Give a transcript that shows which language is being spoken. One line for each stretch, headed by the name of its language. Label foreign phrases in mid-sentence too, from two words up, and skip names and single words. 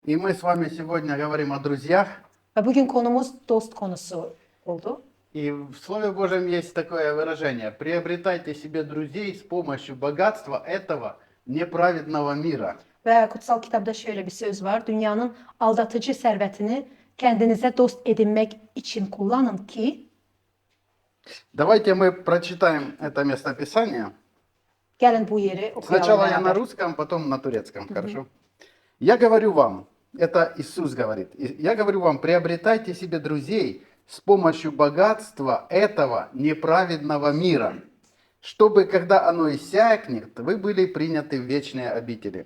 Russian: И мы с вами сегодня говорим о друзьях.
Turkish: Ve bugün konumuz dost konusu oldu.
Russian: И в Слове Божьем есть такое выражение: приобретайте себе друзей с помощью богатства этого неправедного мира.
Turkish: Ve kutsal kitabda şöyle bir söz var. Dünyanın aldatıcı servetini kendinize dost edinmek için kullanın ki
Russian: Давайте мы прочитаем это местописание.
Turkish: gelin bu yeri okuyalım
Russian: Сначала я на
Turkish: beraber.
Russian: русском, потом на турецком. Хорошо? Я говорю вам, это Иисус говорит, я говорю вам, приобретайте себе друзей с помощью богатства этого неправедного мира, чтобы, когда оно иссякнет, вы были приняты в вечные обители.